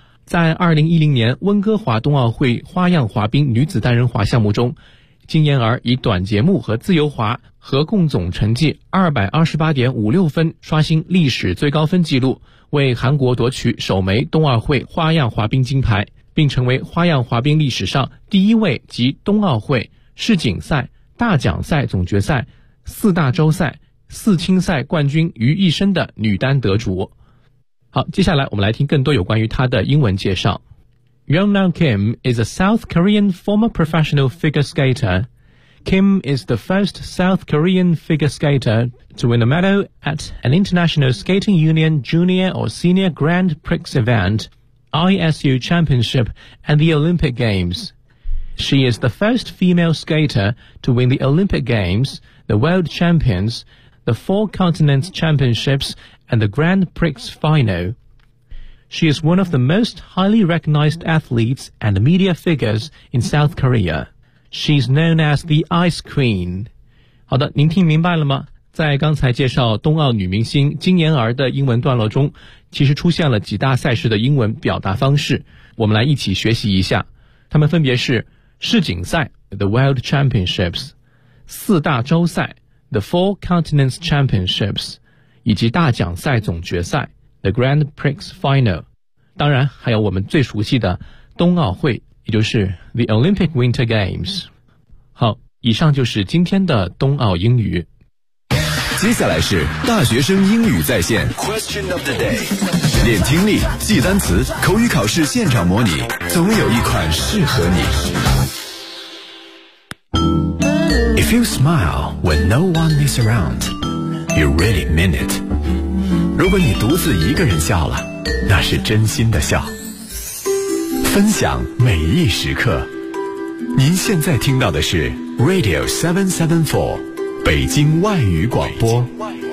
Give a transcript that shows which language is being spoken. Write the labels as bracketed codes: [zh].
[zh] 在2010年温哥华冬奥会花样滑冰女子单人滑项目中，金妍儿以短节目和自由滑合共总成绩 228.56 分刷新历史最高分纪录，为韩国夺取首枚冬奥会花样滑冰金牌，并成为花样滑冰历史上第一位集冬奥会、世锦赛、大奖赛总决赛、四大洲赛、四青赛冠军于一身的女单得主。好，接下来我们来听更多有关于她的英文介绍。 [en] Yeonnam Kim is a South Korean former professional figure skater. Kim is the first South Korean figure skater to win a medal at an International Skating Union Junior or Senior Grand Prix eventISU Championship and the Olympic Games. She is the first female skater to win the Olympic Games, the World Champions, the Four Continents Championships, and the Grand Prix Final. She is one of the most highly recognized athletes and media figures in South Korea. She's known as the Ice Queen. [zh] 好的，您听明白了吗？在刚才介绍冬奥女明星金妍儿的英文段落中，其实出现了几大赛事的英文表达方式，我们来一起学习一下。他们分别是世锦赛 The World Championships, 四大洲赛 The Four Continents Championships, 以及大奖赛总决赛 The Grand Prix Final, 当然还有我们最熟悉的冬奥会，也就是 The Olympic Winter Games。好，以上就是今天的冬奥英语。接下来是大学生英语在线 Question of the day， 练听力，记单词，口语考试现场模拟，总有一款适合你。 [en] If you smile when no one is around, you really mean it. [zh] 如果你独自一个人笑了，那是真心的笑。分享每一时刻，您现在听到的是 Radio 774北京外语广播。